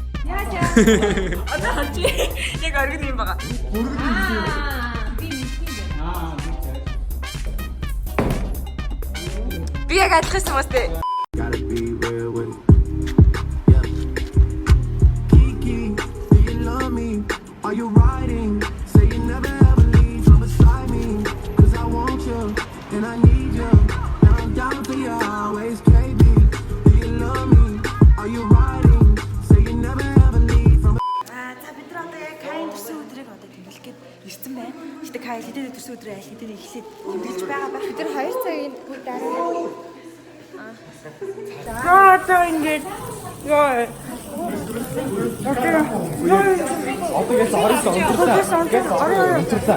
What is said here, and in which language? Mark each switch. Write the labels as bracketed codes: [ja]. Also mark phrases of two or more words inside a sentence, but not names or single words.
[mn] Одоо чи яг оргин юм байгаа. Би яг адилхан юм байна те. [en] Are you riding? Say you never ever leave from beside me. 'Cause I want you and I need you. And I'm down for you always, KB. Do you love me? Are you riding? Say you never ever leave from. [mn] За бид нар одоо яг Кайн төрсөн өдрийг одоо тэмдэглэх гээд ирсэн байна. Гэтэ Кай хэдэн төрсөн өдрөө аль хэдэн эхлээд тэмдэглэж байгаа байх. Бид нар 2 цагийн бүр дараа. Одоо ингэж ёо. Одоо яасан орсон унтрлаа.